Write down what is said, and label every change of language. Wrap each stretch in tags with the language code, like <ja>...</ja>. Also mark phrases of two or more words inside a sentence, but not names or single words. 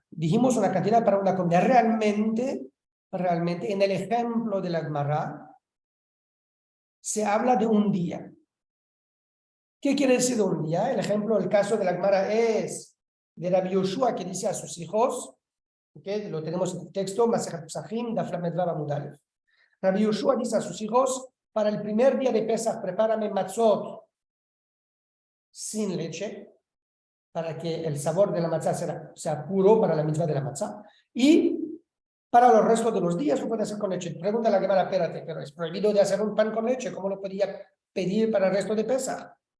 <es>Dijimos una cantidad para una comida. Realmente, en el ejemplo de la Gemara, se habla de un día. ¿Qué quiere decir un día? El ejemplo, el caso de la Gemara es de Rabbi Yoshua, que dice a sus hijos, ¿okay? Lo tenemos en el texto,</es> <he>מסכת פסחים, דף למד וו עמוד אלף.</he> <es>Rabbi Yoshua dice a sus hijos, para el primer día de Pesach, prepárame matzot sin leche, para que el sabor de la matzá sea puro para la mitzvah de la matzá. Y para los restos de los días lo puede hacer con leche. Pregunta la Gemara, espérate, pero es prohibido de hacer un pan con leche, ¿cómo lo podía pedir para el resto de Pesach?</es>